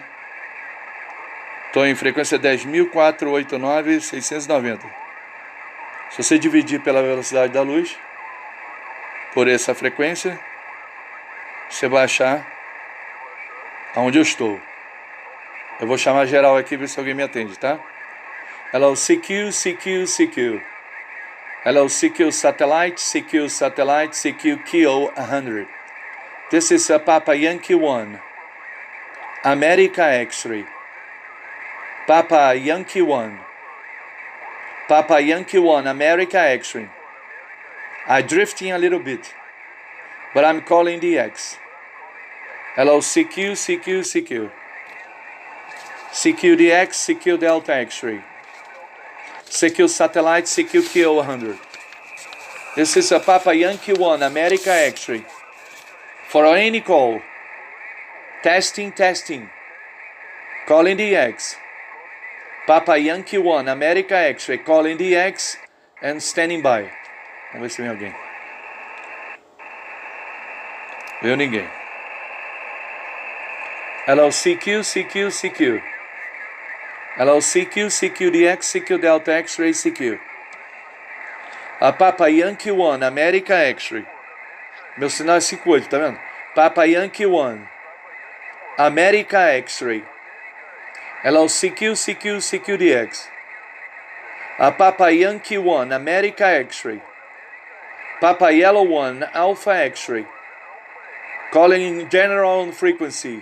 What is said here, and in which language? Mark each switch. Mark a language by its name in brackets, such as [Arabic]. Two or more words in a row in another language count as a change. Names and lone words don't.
[Portuguese] Tô em frequência 10.489.690. Se você dividir pela velocidade da luz, por essa frequência, você vai achar aonde eu estou. Eu vou chamar geral aqui e ver se alguém me atende, tá? [English] Hello, CQ, CQ, CQ. Hello, CQ Satellite, CQ Satellite, CQ QO-100. This is a Papa Yankee 1. America X-ray. Papa Yankee 1. Papa Yankee 1, America X-ray. I'm drifting a little bit, but I'm calling the X. Hello, CQ, CQ, CQ. CQDX, CQ Delta X-ray. CQ Satellite, CQ QO-100. This is a Papa Yankee 1, America X-ray. For any call. Testing, testing. Calling the X. Papa Yankee 1, America X-ray. Calling the X and standing by. [Portuguese] Vamos ver se vem alguém. Veio ninguém. [English] Hello, CQ, CQ, CQ. Hello, CQ, CQDX, CQ Delta X-ray, CQ. A Papa Yankee 1, America X-ray. [Portuguese] Meu sinal é 58, tá vendo? [English] Papa Yankee 1, America X-ray. Hello, CQ, CQ, CQDX. A Papa Yankee 1, America X-ray. Papa Yellow 1, Alpha X-ray. Calling in general on frequency.